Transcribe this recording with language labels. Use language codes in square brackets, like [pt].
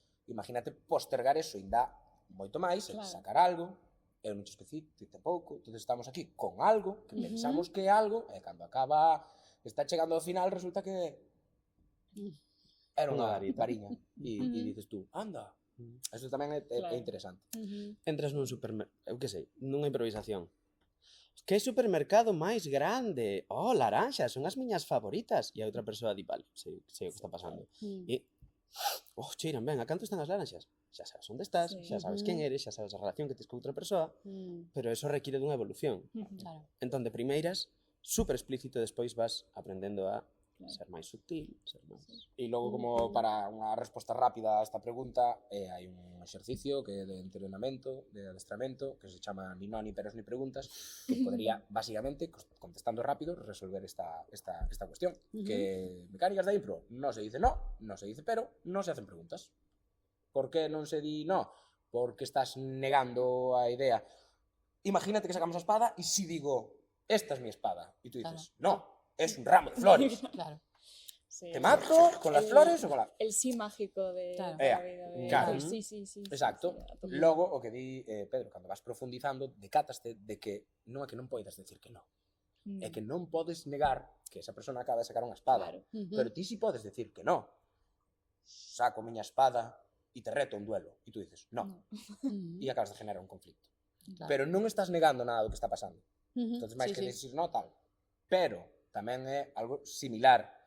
[gl] Imagínate postergar eso, ainda moito máis, sacar algo, eu non te especifico pouco, entonces estamos aquí con algo, que pensamos que é algo, e cando acaba, está chegando ao final, resulta que era unha variña. E dices tú, anda, eso tamén é interesante. Entras nun supermercado, eu que sei, nunha improvisación. Que supermercado máis grande? Oh, laranxas, son as miñas favoritas. E a outra persoa di, vale, sei o que está pasando. E, oh, cheiran ben, a canto están as laranxas? Xa sabes onde estás, xa sabes quen eres, xa sabes a relación que tes con outra persoa, pero eso require dunha evolución. Claro. Entón, de primeiras, super explícito, despois vas aprendendo a ser máis sutil, ser máis... E logo, como para unha resposta rápida a esta pregunta, hai un exercicio que é de entrenamento, de adestramento, que se chama ni no, ni peros, ni preguntas, que podría, basicamente, contestando rápido, resolver esta cuestión. Que mecánicas da impro, non se dice no, non se dice pero, non se hacen preguntas. Por que non se di no? Porque estás negando a idea. Imagínate que sacamos a espada e si digo, [es] esta es mi espada, e tú dices, no, es un ramo de flores. Claro. Sí, ¿Te mato con las flores o con la...? El sí mágico de Claro. la vida de... Claro. Sí, sí, sí. Exacto. Sí, a tope. [gl] Logo, o que di Pedro, cando vas profundizando, decátaste de que non é que non poidas decir que non. É que non podes negar que esa persona acaba de sacar unha espada. Claro. Pero ti si podes decir que non. Saco a miña espada e te reto un duelo. [es] E tú dices, no. [gl] E acabas de generar un conflicto. Claro. Pero non estás negando nada do que está pasando. Entón, máis que sí. decir no, tal. Pero tamén é algo similar.